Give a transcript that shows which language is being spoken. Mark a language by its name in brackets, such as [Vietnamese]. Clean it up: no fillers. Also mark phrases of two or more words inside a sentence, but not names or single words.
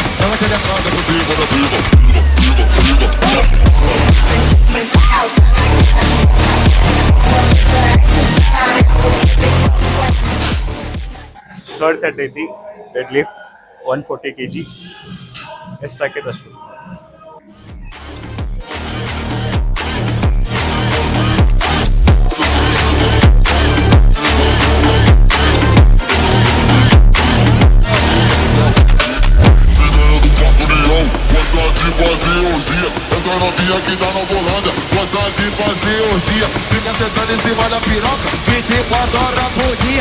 [Portuguese] Ela se decada por cima da piroca. [English] third set [Kannada] ಐತಿ [English] dead lift [Kannada] 140 kg. ಎಷ್ಟು ಹಾಕೈತೆ ಅಷ್ಟು. [Portuguese] Gosta de fazer orgia, essa novinha que tá na Bolândia gosta de fazer orgia, fica sentando em cima da piroca 24 horas por dia.